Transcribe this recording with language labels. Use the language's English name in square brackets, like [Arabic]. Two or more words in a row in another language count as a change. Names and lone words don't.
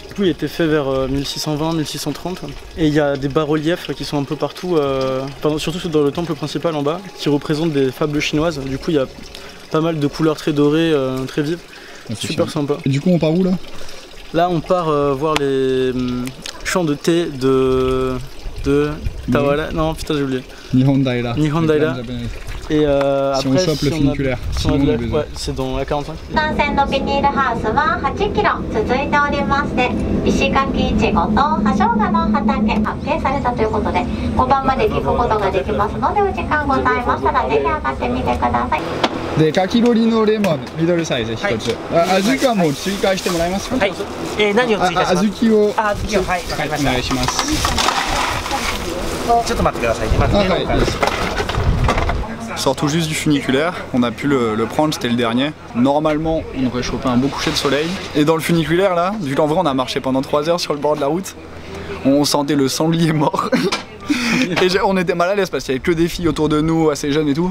[French] Du coup il a été fait vers 1620-1630 et il y a des bas-reliefs qui sont un peu partout, surtout dans le temple principal en bas, qui représentent des fables chinoises. Du coup il y a pas mal de couleurs très dorées, très vives. Super sympa. Et du coup on part où là? Là on part voir les champs de thé de Tawara. Non putain j'ai oublié. Nihon Daira. Nihon Daira. Et si après, on chope le funiculaire. Ouais, c'est dans la 45. [Japanese] 単線のビニールハウスは8キロ続いておりまして、石垣いちごと葉生姜の畑発見されたということで、5番まで聞くことができますので、お時間ございましたらぜひ上がってみてください。で、かき氷のレモン、ミドルサイズ1つ。小豆はもう追加してもらえますか？はい。何を追加します？小豆を。小豆を、はい、わかりました。お願いします。ちょっと待ってくださいね。まずメロンから。 [French] Sort tout juste du funiculaire, on a pu le prendre, c'était le dernier. Normalement, on aurait chopé un beau coucher de soleil. Et dans le funiculaire là, vu qu'en vrai on a marché pendant 3 heures sur le bord de la route, on sentait le sanglier mort. Et on était mal à l'aise parce qu'il y avait que des filles autour de nous, assez jeunes et tout.